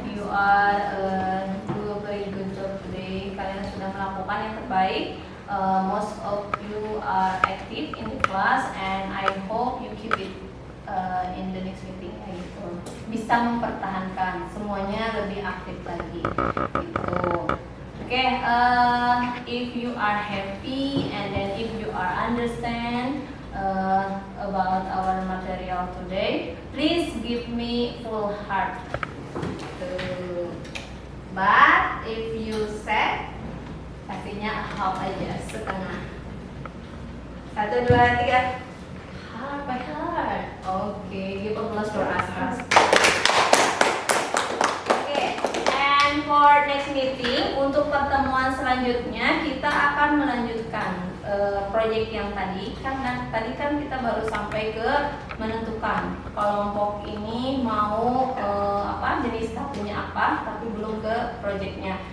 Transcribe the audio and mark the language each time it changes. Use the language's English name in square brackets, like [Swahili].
[English] You are do a very good job today. [Indonesian] Kalian sudah melakukan yang terbaik. [English] Most of you are active in the class, and I hope you keep it in the next meeting. [Indonesian] Gitu. Bisa mempertahankan semuanya lebih aktif lagi. Gitu. Okay. [English] If you are happy and then if you are understand about our material today, please give me full heart. But if you sad, [Indonesian] kasihnya [English] half [Indonesian] aja, setengah. [English] 1, 2, 3. Heart by heart. Okay, give applause for us. [Indonesian] Oke, [English] and for next meeting, [Indonesian] untuk pertemuan selanjutnya kita akan melanjutkan proyek yang tadi. Karena tadi kan kita baru sampai ke menentukan kelompok ini mau jenis kartunya apa, tapi belum ke proyeknya.